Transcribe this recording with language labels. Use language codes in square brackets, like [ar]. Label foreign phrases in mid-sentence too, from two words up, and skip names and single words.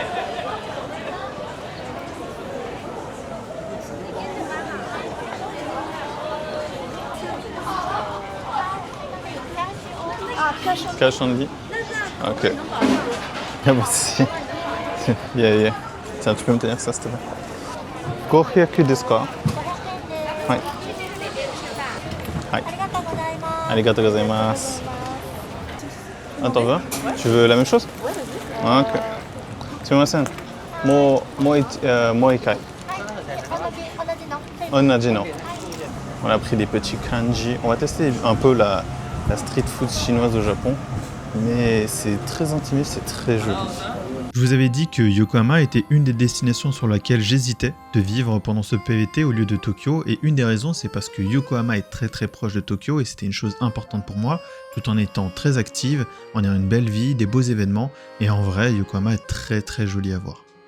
[en] Cash only. [fr] Ok. Ah bah si. Yeah. Tiens, tu peux me tenir ça, s'il te plaît. [ja] 500ですか? Ouais. [fr] Ouais. [ja] ありがとうございます. [fr] Ah, t'en veux? Tu veux la même chose? [ja] Ah, ok. すみません。もう一回. 同じの. [fr] On a pris des petits kanji. On va tester un peu la street food chinoise au Japon. Mais c'est très intimiste, c'est très joli. Je vous avais dit que Yokohama était une des destinations sur laquelle j'hésitais de vivre pendant ce PVT au lieu de Tokyo, et une des raisons c'est parce que Yokohama est très proche de Tokyo et c'était une chose importante pour moi, tout en étant très active, en ayant une belle vie, des beaux événements, et en vrai Yokohama est très joli à voir.